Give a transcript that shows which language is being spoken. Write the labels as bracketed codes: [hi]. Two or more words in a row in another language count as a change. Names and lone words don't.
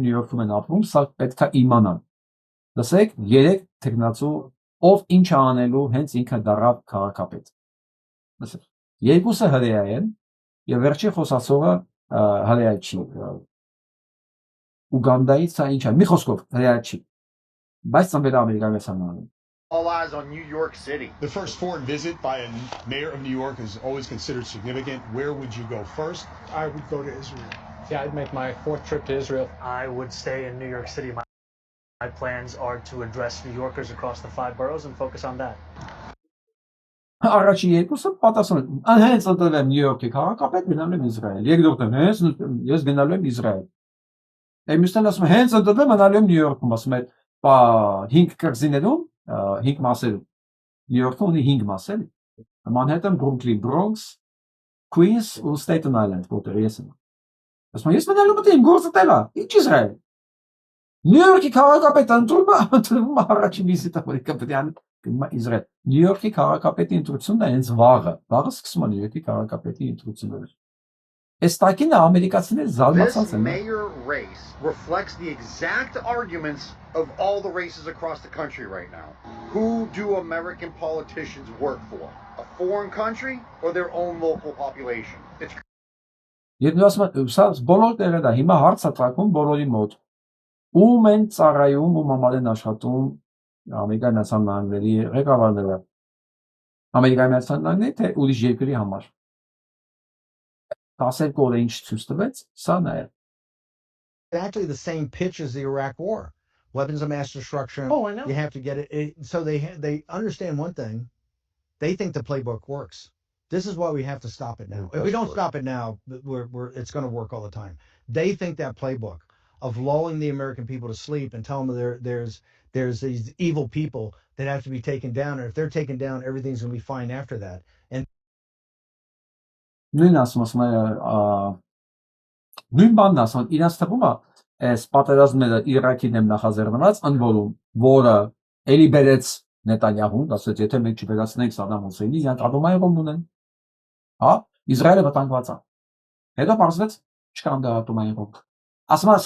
[hy] Նյու Յորքում են ապրում, սա պետք է իմանան։ Լսեք, 3 տեխնացու ով ինչ է անելու հենց ինքը դառավ քաղաքապետ։ Լսեք, երկուսը հրեա են եւ վերջի խոսացողը հրեա չի։ Ուգանդայից սա ինչ է, մի խոսքով հրեա չի։ Բայց ծնվել է Ամերիկայում։ [en] All eyes on New York City. The first foreign visit by a mayor of New York is always considered significant. Where would you go first? I would go to Israel. Yeah, I'd make my 4th trip to Israel. I would stay in New York City. My plans are to address New Yorkers across the 5 boroughs and focus on that. [hy] Առաջի երկուսը պատասխան են, հենց ընտրվեմ Նյու Յորքի քաղաքապետ, գնալու եմ Իսրայել։ Երկրորդը հենց ես գնալու եմ Իսրայել։ Մյուսն ասում է հենց ընտրվեմ գնալու եմ Նյու Յորքում, ասում է, «Բա 5 կղզիներում, 5 մասերում»։ Նյու Յորքը ունի 5 մասեր։ Manhattan, Brooklyn, Bronx, Queens ու Staten Island, որտեղ ես եմ։ Ասում եմ, ես մնալու եմ գործը տելա, ինչ Իսրայել։ Նյու Յորքի քաղաքապետը ընտրվում առաջին վիզիտը պետք Իսրայել։ Նյու Յորքի քաղաքապետի ընտրությունն է հենց վաղը սկսում է Նյու Յորքի քաղաքապետի ընտրությունները։ Այս տակինը ամերիկացիները զարմացած են։ [en] This mayor race reflects the exact arguments of all the races across the country right now. Who do American politicians work for? A foreign country or their own local population? It's [hy] Եվ ասում եմ, սա բոլոր տեղը դա հիմա հարց է ծագում բոլորի մոտ։ Ում են ծառայում ու մամալ են աշխատում Ամերիկայի Միացյալ Նահանգների ղեկավարները։ Ամերիկայի Միացյալ Նահանգների թե ուրիշ երկրի համար։ 12 օրը ինչ ցույց տվեց, սա նա է։ [en] Actually the same pitch as the Iraq War. Weapons of mass destruction. Oh, I know. You have to get it. So they understand one thing. They think the playbook works. This is why we have to stop it now. If we don't stop it now, it's going to work all the time. They think that playbook of lulling the American people to sleep and telling them there's these evil people that have to be taken down, and if they're taken down, everything's going to be fine after that. And [hy] նույն ասում է նույն բանն ասում իրաց թվում է այս պատերազմները Իրաքի դեմ նախաձեռնված ընդ որը էլի բերեց Նետանյահուն, ասեց եթե մենք չվերացնենք Սադամ Հուսեյնին, իրանք ատոմային ունեն։ Հա, Իսրայելը վտանգված է։ Հետո պարզվեց չկան դա ատոմային ռոք։ Ասում է